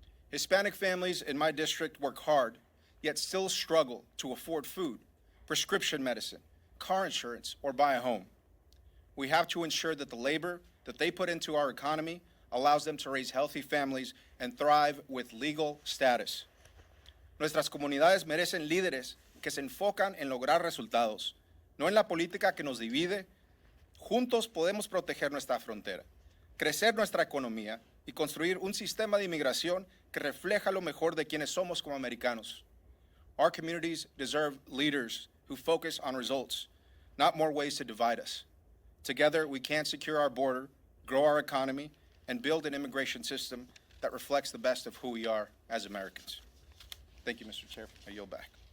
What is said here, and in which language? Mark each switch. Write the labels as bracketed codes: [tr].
[en] Hispanic families in my district work hard, yet still struggle to afford food, prescription medicine, car insurance, or buy a home. We have to ensure that the labor that they put into our economy allows them to raise healthy families and thrive with legal status. [es] Nuestras comunidades merecen líderes que se enfocan en lograr resultados, no en la política que nos divide. Juntos podemos proteger nuestra frontera, crecer nuestra economía y construir un sistema de inmigración que refleja lo mejor de quienes somos como americanos. [en] Our communities deserve leaders who focus on results, not more ways to divide us. Together, we can secure our border, grow our economy, and build an immigration system that reflects the best of who we are as Americans. Thank you, Mr. Chair. I yield back.